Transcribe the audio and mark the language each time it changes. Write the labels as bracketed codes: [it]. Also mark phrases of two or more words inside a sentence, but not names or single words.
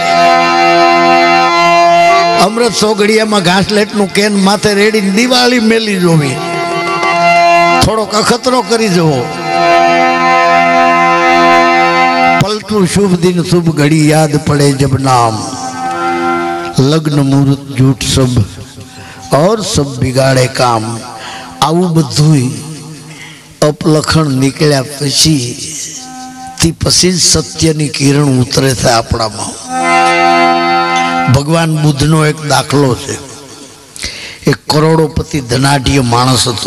[gu] અમૃત 100 ઘડિયામાં ઘાસલેટનું કેન માથે રેડીને દિવાળી મેલી જોવી, થોડોક અખતરો કરી જવો. [hi] पलटू शुभ दिन शुभ घड़ी याद पड़े जब नाम, लग्न मुहूर्त झूठ सब और सब बिगाड़े काम. [gu] આવું બધું અપલખણ નીકળ્યા પછી જ સત્યની કિરણ ઉતરે છે આપણામાં. ભગવાન બુદ્ધનો એક દાખલો છે. એક કરોડોપતિ ધનાઢ્ય માણસ હતો.